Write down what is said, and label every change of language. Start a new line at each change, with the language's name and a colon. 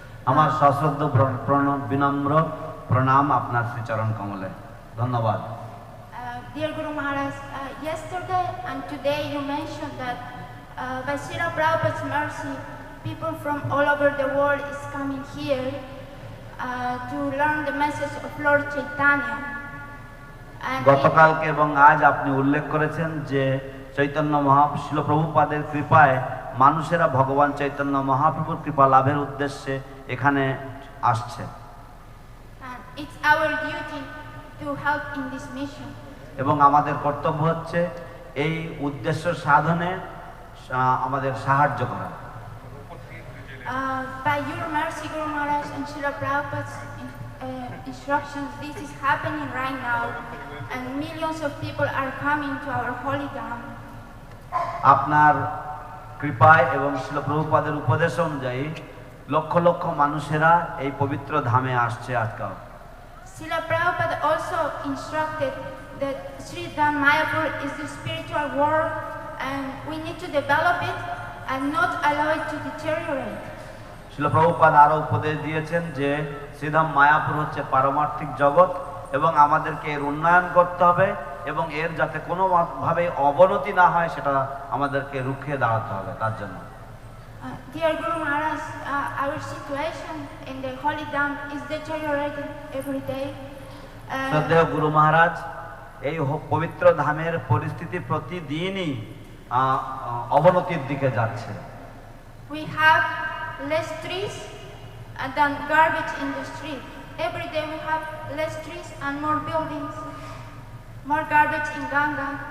Bangla: আমার সশ্রদ্ধ বিনম্র প্রণাম আপনার শ্রীচরণ কমলে। ধন্যবাদ।
English: Dear Guru Maharaj, yesterday and today you mentioned that by Srila Prabhupada's mercy, people from all over the world is coming here to learn the message of Lord Chaitanya.
Bangla: গতকালকে এবং আজ আপনি উল্লেখ করেছেন যে চৈতন্য মহাপ্রভু প্রভুপাদের কৃপায় মানুষেরা ভগবান চৈতন্য মহাপ্রভুর কৃপা লাভের উদ্দেশ্যে এখানে আসছে।
English: It's our duty to help in this mission.
Bangla: এবং আমাদের কর্তব্য হচ্ছে এই উদ্দেশ্য সাধনে আমাদের সাহায্য করা।
English: By your mercy, Guru Maharaj, and Srila Prabhupada's instructions, this is happening right now, and millions of people are coming to our holy dham.
Bangla: আপনার কৃপায় এবং শ্রীল প্রভুপাদের উপদেশ অনুযায়ী লক্ষ লক্ষ মানুষেরা এই পবিত্র ধামে আসছে আজকাল।
English: Srila Prabhupada also instructed that Sri Dham Mayapur is the spiritual world, and we need to develop it and not allow it to deteriorate.
Bangla: Srila Prabhupada আরো উপদেশ দিয়েছেন যে শ্রীধাম মায়াপুর হচ্ছে পারমার্থিক জগৎ এবং আমাদেরকে এর উন্নয়ন করতে হবে এবং এর যাতে কোনো ভাবে অবনতি না হয় সেটা আমাদেরকে রুখে দাঁড়াতে হবে তার জন্য।
English: Dear Guru Maharaj, our situation in the holy dham is deteriorating every day.
Bangla: শ্রদ্ধেয় গুরু মহারাজ, এই পবিত্র ধামের পরিস্থিতি প্রতিদিনই অবনতির দিকে যাচ্ছে।
English: We have less trees than garbage in the street. Every day we have less trees and more buildings, more garbage in Ganga.